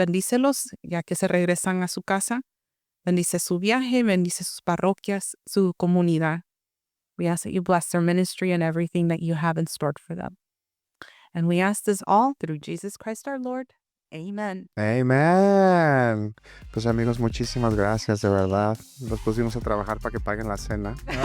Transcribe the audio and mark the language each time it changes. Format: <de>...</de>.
<es>Bendícelos, ya que se regresan a su casa. Bendice su viaje, bendice sus parroquias, su comunidad.</es> <en>We ask that you bless their ministry and everything that you have in store for them. And we ask this all through Jesus Christ our Lord. Amen. Amen.</en> <es>Pues amigos, muchísimas gracias, de verdad. Los pusimos a trabajar para que paguen la cena.</es>